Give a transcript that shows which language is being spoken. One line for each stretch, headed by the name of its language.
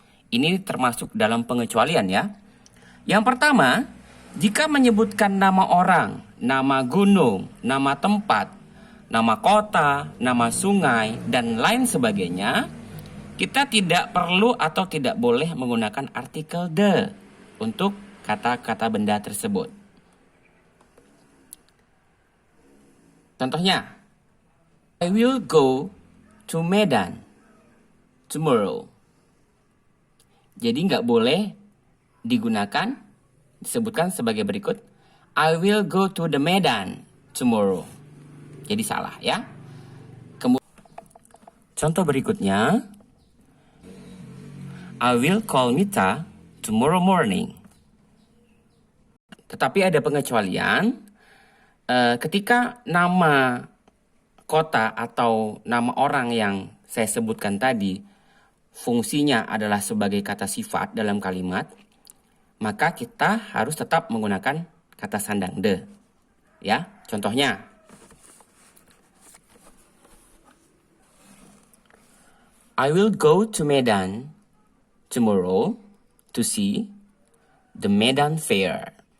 Indonesian: Ini termasuk dalam pengecualian ya. Yang pertama, jika menyebutkan nama orang, nama gunung, nama tempat, nama kota, nama sungai, dan lain sebagainya, kita tidak perlu atau tidak boleh menggunakan artikel the untuk kata-kata benda tersebut.
English: Contohnya, I will go to Medan tomorrow.
Indonesian: Jadi nggak boleh digunakan, disebutkan sebagai berikut.
English: I will go to the Medan tomorrow.
Indonesian: Jadi salah ya. Contoh berikutnya,
English: I will call Mita tomorrow morning.
Indonesian: Tetapi ada pengecualian ketika nama kota atau nama orang yang saya sebutkan tadi fungsinya adalah sebagai kata sifat dalam kalimat, maka kita harus tetap menggunakan kata sandang the. Ya, contohnya,
English: I will go to Medan tomorrow to see the Medan Fair.